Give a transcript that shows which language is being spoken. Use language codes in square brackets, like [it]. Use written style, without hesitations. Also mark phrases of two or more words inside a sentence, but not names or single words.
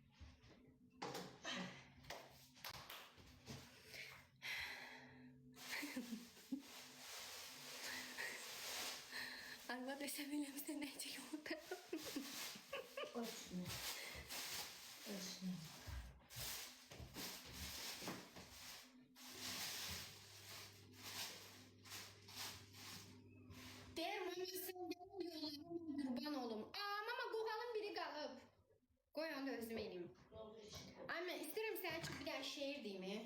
[az] Arva desəm eləmişsə nəcək orada? [tr] Koy üstüne. Koy üstüne. [az] Deyir mama sən gəlin yollarına qurban olum. Mama qoğalın biri qalıb. Qoy onu da özüm eləyim. Ay mən istəyirəm sənin üçün bir dənə şeir deyim.